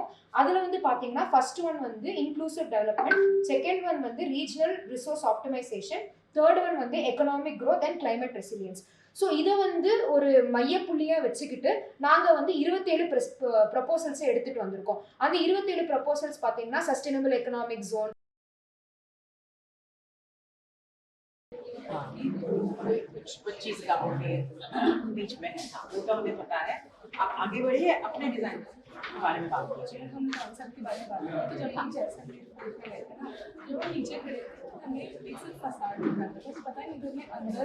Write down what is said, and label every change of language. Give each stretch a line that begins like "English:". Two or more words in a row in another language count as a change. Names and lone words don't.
Tamil: அதில் வந்து பார்த்தீங்கன்னா
English: first one வந்து inclusive development, second one வந்து regional resource optimisation, third one வந்து economic growth and climate resilience.
Tamil: ஸோ இதை வந்து ஒரு மையப்புள்ளியாக வச்சுக்கிட்டு நாங்கள் வந்து 27 ப்ரப்போசல்ஸை எடுத்துகிட்டு வந்திருக்கோம்.
English: அந்த 27 ப்ரப்போசல்ஸ் பார்த்தீங்கன்னா sustainable economic zone,
Hindi: कुछ चीज का होंगे बीच में वो तो हमें पता है. आप आगे बढ़िए अपने डिजाइन के बारे में बात कीजिए. हम कॉन्सेप्ट के बारे में बात करते हैं. तो जब हम जैसा देखते हैं ना जो नीचे खड़े थे हमें एक सिर्फ फसाड दिख रहा था, तो पता नहीं घर में अंदर